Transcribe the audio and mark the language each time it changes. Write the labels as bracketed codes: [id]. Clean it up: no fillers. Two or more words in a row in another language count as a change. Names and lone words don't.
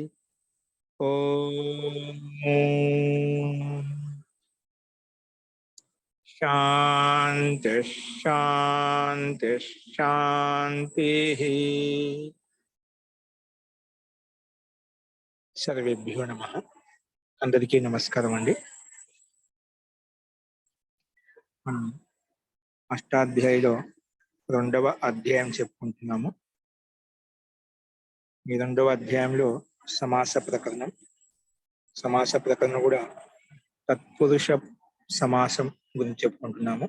[sa] ओम शांति शांति शांति। सर्वेभ्यो नमः। [te] అందరికీ నమస్కారం అండి। మనం అష్టాధ్యాయులో రెండవ అధ్యాయం చెప్పుకుంటున్నాము. ఈ రెండవ అధ్యాయంలో సమాస ప్రకరణం కూడా తత్పురుష సమాసం గురించి చెప్పుకుంటున్నాము.